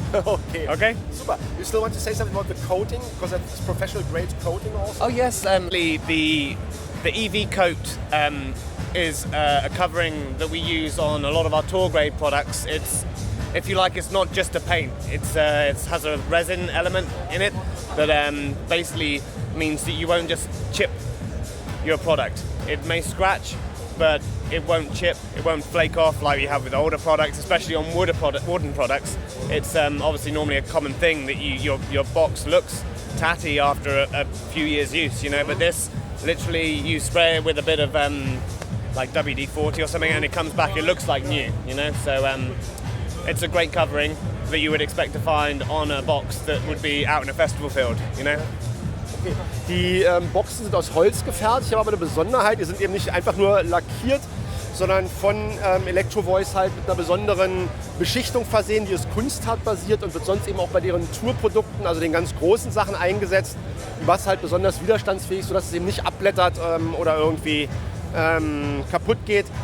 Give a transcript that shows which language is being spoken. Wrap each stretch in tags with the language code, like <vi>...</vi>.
<en>Okay. Okay. Super. You still want to say something about the coating? Because it's professional grade coating also? Oh yes, the EV coat is a covering that we use on a lot of our tour grade products. It's, if you like, it's not just a paint. It has a resin element in it that basically means that you won't just chip your product. It may scratch, but it won't chip, it won't flake off like you have with older products, especially on wooden products. It's obviously normally a common thing that your box looks tatty after a few years use, you know, but this literally you spray it with a bit of like WD-40 or something and it comes back, it looks like new, you know, so it's a great covering that you would expect to find on a box that would be out in a festival field, you know.</en> <de>Die Boxen sind aus Holz gefertigt, haben aber eine Besonderheit, die sind eben nicht einfach nur lackiert, sondern von Electro-Voice halt mit einer besonderen Beschichtung versehen, die ist kunsthartbasiert und wird sonst eben auch bei deren Tourprodukten, also den ganz großen Sachen eingesetzt, was halt besonders widerstandsfähig ist, sodass es eben nicht abblättert oder irgendwie kaputt geht.</de>